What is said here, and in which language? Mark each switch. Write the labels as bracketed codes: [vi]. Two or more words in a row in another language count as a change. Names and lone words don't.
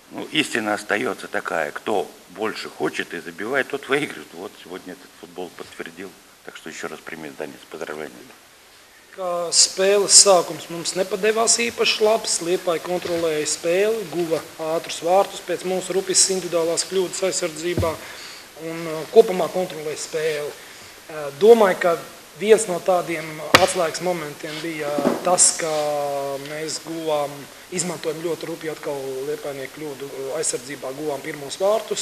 [ru] истина остается такая, кто больше хочет и забивает, тот выигрывает. Вот сегодня этот футбол подтвердил. Так что еще раз primiet Danis, поздравления. [lv] Kā spēles sākums mums nepadevās īpaši labs, Liepāja kontrolēja spēli, guva ātrus vārtus pēc mūsu rupjas individuālās kļūdas aizsardzībā un kopumā kontrolēja spēli. Domāju, ka viens no tādiem atslēgas momentiem bija tas, ka mēs izmantojam ļoti rupji atkal Liepājnieku kļūdu aizsardzībā, guvām pirmos vārtus.